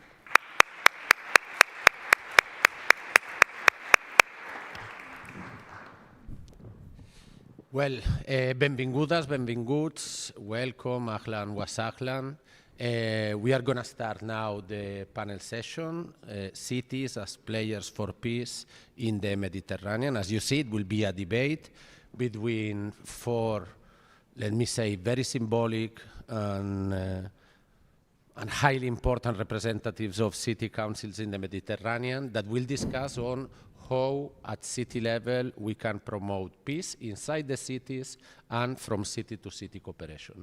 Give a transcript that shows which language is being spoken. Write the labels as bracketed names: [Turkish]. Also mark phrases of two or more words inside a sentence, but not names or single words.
[English] Well, [Catalan] benvingudes, benvinguts, [English] welcome, [Arabic] أهلا وسهلا. [English] We are going to start now the panel session, Cities as Players for Peace in the Mediterranean. As you see, it will be a debate between four, let me say, very symbolic and highly important representatives of city councils in the Mediterranean that will discuss on how at city level we can promote peace inside the cities and from city to city cooperation.